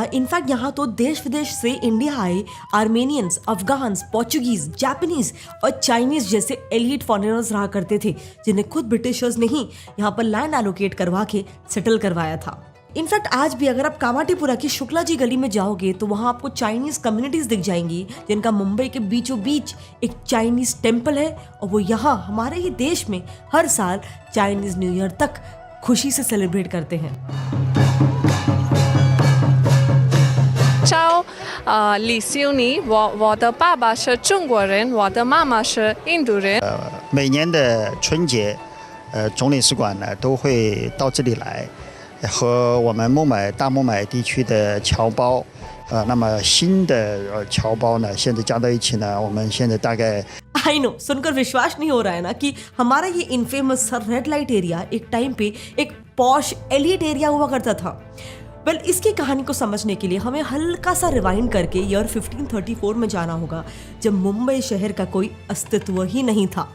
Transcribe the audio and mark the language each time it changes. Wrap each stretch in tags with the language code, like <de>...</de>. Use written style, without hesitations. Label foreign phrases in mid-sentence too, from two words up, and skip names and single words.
<hi>इनफैक्ट यहाँ तो देश विदेश से इंडिया आए</hi> <en>Armenians, Afghans, Portuguese, Japanese</en> <hi>और चाइनीज जैसे</hi> <en>elite foreigners</en> <hi>रहा करते थे, जिन्हें खुद ब्रिटिशर्स ने ही यहाँ पर</hi> <en>land allocate</en> <hi>करवा के सेटल करवाया था। इनफैक्ट आज भी अगर आप कामाठीपुरा की शुक्ला जी गली में जाओगे तो वहाँ आपको</hi> <en>Chinese communities</en> <hi>दिख जाएंगी, जिनका मुंबई के बीचों बीच एक</hi> <en>Chinese temple</en> <hi>है, और वो यहाँ हमारे ही देश में हर साल</hi> <en>Chinese New Year</en> <hi>तक खुशी से सेलिब्रेट करते हैं।</hi> <zh>Ciao, 李修尼，我的爸爸是中国人，我的妈妈是印度人。每年的春节，总领事馆呢都会到这里来，和我们大孟买地区的侨胞，那么新的侨胞呢，现在加到一起呢，我们现在大概</zh> <en>I know,</en> <hi>सुनकर विश्वास नहीं हो रहा है ना कि हमारा ये</hi> <en>infamous red light area</en> <hi>एक टाइम पे एक</hi> <en>posh elite area</en> <hi>हुआ करता था। वेल, इसकी कहानी को समझने के लिए हमें हल्का सा रिवाइंड करके ईयर 1534 में जाना होगा, जब मुंबई शहर का कोई अस्तित्व ही नहीं था।</hi>